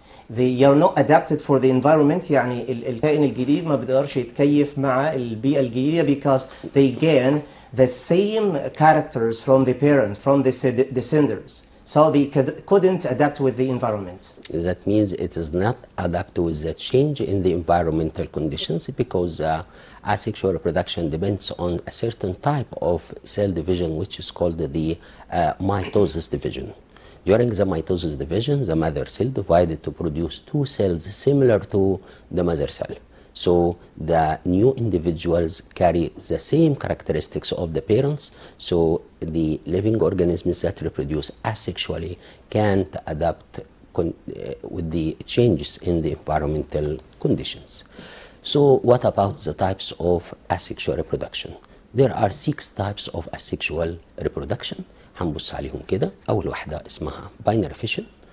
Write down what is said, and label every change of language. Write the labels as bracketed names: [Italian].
[English] They are not adapted for the environment. [Arabic] يعني الكائن الجديد ما بيقدرش يتكيف مع البيئة الجديدة [English] because they gain the same characters from the parents, from the descendants. So they couldn't adapt with the environment. That means it is not adapt with the change in the environmental conditions, because asexual reproduction depends on a certain type of cell division, which is called the mitosis division. During the mitosis division, the mother cell divided to produce two cells similar to the mother cell. So the new individuals carry the same characteristics of the parents, so the living organisms that reproduce asexually can't adapt with the changes in the environmental conditions. So what about the types of asexual reproduction? There are 6 types of asexual reproduction. [Arabic] هنبص عليهم كده. أول واحدة اسمها binary fission.